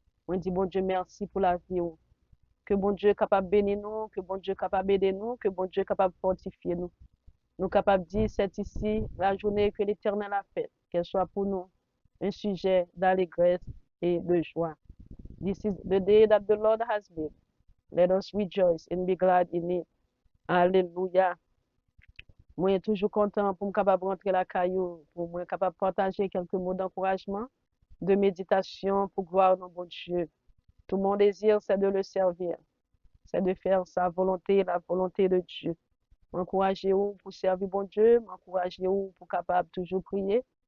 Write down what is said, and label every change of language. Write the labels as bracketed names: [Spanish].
[French] Moi dis bon Dieu merci pour la vie. Que bon Dieu est capable de bénir nous, que bon Dieu est capable d'aider nous, que bon Dieu est capable de fortifier nous. Nous capables de dire, c'est ici la journée que l'Éternel a faite, qu'elle soit pour nous un sujet d'allégresse et de joie. [English] This is the day that the Lord has made. Let us rejoice and be glad in it. [French] Alléluia. Moi, je suis toujours content pour me capable rentrer la caillou, pour moi capable de partager quelques mots d'encouragement, de méditation pour gloire dans bon Dieu. Tout mon désir, c'est de le servir, c'est de faire sa volonté, la volonté de Dieu. M'encourager pour servir bon Dieu, m'encourager pour capable toujours prier.